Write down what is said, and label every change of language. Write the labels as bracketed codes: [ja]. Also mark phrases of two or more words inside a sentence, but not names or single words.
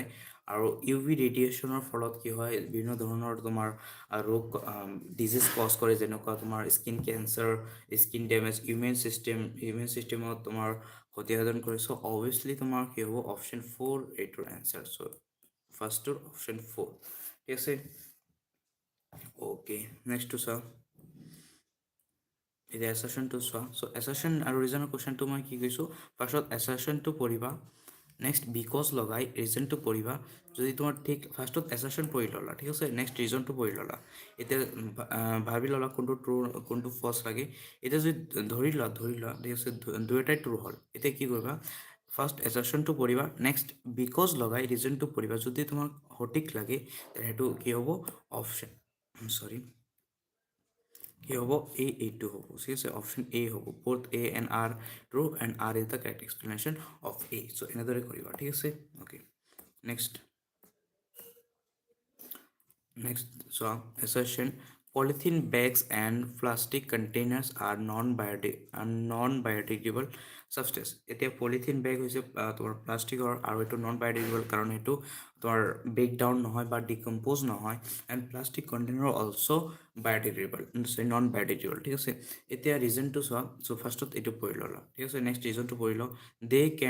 [as] আৰু UV ৰেডিয়েশ্যনৰ ফলত কি হয়, বিভিন্ন ধৰণৰ তোমাৰ ৰোগ [en] disease cause [as] কৰে, যেনেকুৱা তোমাৰ [en] skin cancer, skin damage, immune systemত [as] তোমাৰ ক্ষতিসাধন কৰে। [en] so obviously [as] তোমাৰ কি হ'ব, অপশ্যন 4 এইটোৰ এনচাৰ। চ' ফাৰ্ষ্টটোৰ অপশ্যন 4, ঠিক আছে। [en] Okay, next to sir. [as] এতিয়া এছাৰশ্যনটো চোৱা [en] so assertion [as] আৰু ৰিজনৰ কুৱেশ্যনটো মই কি কৈছোঁ ফাৰ্ষ্টত এছাৰশ্যনটো পঢ়িবা [en] next because [as] লগাই ৰিজনটো পঢ়িবা যদি তোমাৰ ঠিক ফাৰ্ষ্টত এছাৰশ্যন পঢ়ি ল'লা ঠিক আছে নেক্সট ৰিজনটো পঢ়ি ল'লা এতিয়া ভাবি ল'লা কোনটো ট্ৰু কোনটো ফল্ছ লাগে এতিয়া যদি ধৰি লোৱা ঠিক আছে দুয়োটাই ট্ৰু হ'ল এতিয়া কি কৰিবা ফাৰ্ষ্ট এছাৰশ্যনটো পঢ়িবা [en] next because [as] লগাই ৰিজনটো পঢ়িবা যদি তোমাক সঠিক লাগে সেইটো কি হ'ব অপশ্যন চৰি কি হ'ব এইটো হ'ব ঠিক আছে অপশ্যন এ হ'ব [en] both A and R true and R is the correct explanation of A so [as] এনেদৰে কৰিবা ঠিক আছে [en] okay next so assertion polythene bags and plastic containers are non-biodegradable substance [as] এতিয়া [en] polythene bag [as] হৈছে তোমাৰ প্লাষ্টিকৰ আৰু এইটো [en] non biodegradable [as] কাৰণ এইটো তোমাৰ [en] break down [as] নহয় বা ডিকম্প'জ নহয় [en] and plastic container also biodegradable non biodegradable [as] ঠিক আছে এতিয়া ৰিজনটো চোৱা চ' ফাৰ্ষ্টত এইটো পঢ়ি ল'লা ঠিক আছে নেক্সট ৰিজনটো পঢ়ি লওঁ দে কেন